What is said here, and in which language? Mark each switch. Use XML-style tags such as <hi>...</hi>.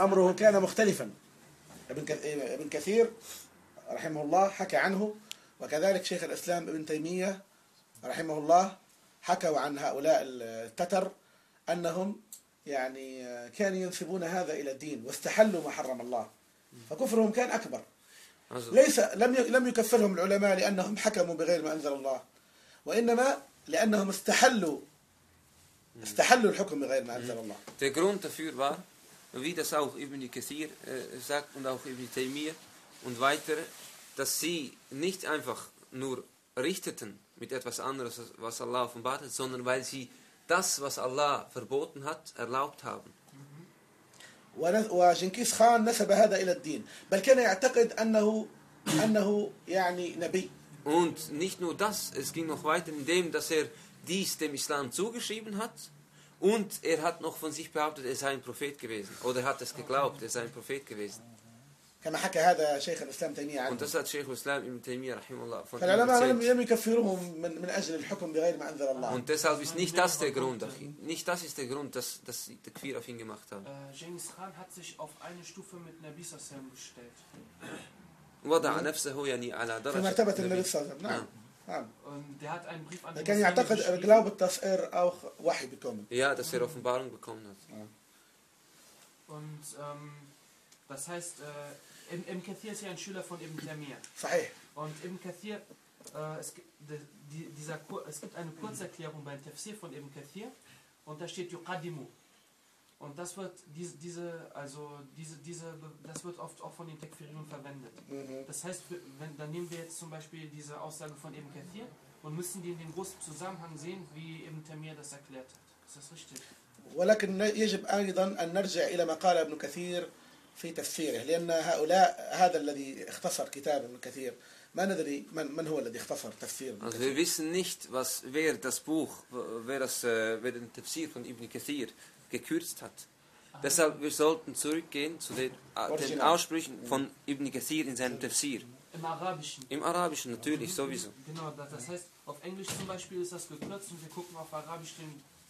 <ar>Ibn Kathir, rahimahullah, haka anhu, wa kadhalik Sheikh al-Islam Ibn Taymiyyah, رحمه الله حكوا عن هؤلاء التتر أنهم يعني كانوا ينسبون هذا إلى الدين واستحلوا ما حرم الله فكفرهم كان أكبر ليس لم يكفرهم العلماء لأنهم حكموا بغير ما أنزل الله وإنما لأنهم استحلوا الحكم بغير ما أنزل الله.</ar> <de>Der Grund dafür war, wie das auch Ibn Kathir sagt und auch Ibn Taymiyyah und weitere dass sie nicht einfach nur richteten mit etwas anderes, was Allah offenbart hat, sondern weil sie das, was Allah verboten hat, erlaubt haben.</de> <ar>وجنكيز خان نسب هذا إلى الدين بل كان يعتقد أنه يعني نبي.</ar> <de>Und nicht nur das, es ging noch weiter, indem dass er dies dem Islam zugeschrieben hat und er hat noch von sich behauptet, er sei ein Prophet gewesen oder hat es geglaubt, er sei ein Prophet gewesen.</de> <ar>كما حكى هذا شيخ الإسلام تيمية عنه.</ar> <de>Und das hat Sheikh Islam Ibn Taymiyyah rahimahullah von ihm erzählt.</de> <ar>فالعلماء لم يكفرهم من أجل الحكم بغير ما أنذر الله.</ar> <de>Und deshalb ist nicht das der Grund, nicht das ist der Grund, dass sie die Kfir auf ihn gemacht haben. Genghis Khan hat sich auf eine Stufe mit Nabi Sallallahu Alaihi Wasallam gestellt.</de> <ar>وضع نفسه يعني على درجة في مرتبة النبي صلى الله عليه وسلم. نعم. نعم. كان يعتقد الغلاب التصير أو وحي بكمل.</ar> <de>Ja, dass er Offenbarung bekommen hat. Und das heißt, Ibn Kathir ist ja ein Schüler von Ibn Taymiyyah.</de> <ar>صحيح.</ar> <de>Und Ibn Kathir, es gibt eine Kurzerklärung beim Tafsir von Ibn Kathir und da steht Yuqaddimu. Und das wird das wird oft auch von den Tekfirin verwendet. Das heißt, wenn dann nehmen wir jetzt zum Beispiel diese Aussage von Ibn Kathir und müssen die in dem großen Zusammenhang sehen, wie Ibn Taymiyyah das erklärt hat. Ist das richtig?</de> <ar>ولكن يجب أيضا أن نرجع إلى ما قال ابن كثير في تفسيره لأن هؤلاء هذا الذي اختصر كتاب ابن كثير ما ندري من هو الذي اختصر تفسير.</ar> <de>Also wir wissen nicht, was wer das Buch, wer das wer den Tafsir von Ibn Kathir gekürzt hat. Deshalb, wir sollten zurückgehen zu den Aussprüchen von Ibn Kathir in seinem Tafsir. Im Arabischen. Im Arabischen, natürlich, sowieso. Genau, das heißt, auf Englisch zum Beispiel ist das gekürzt und wir gucken auf Arabisch den</de>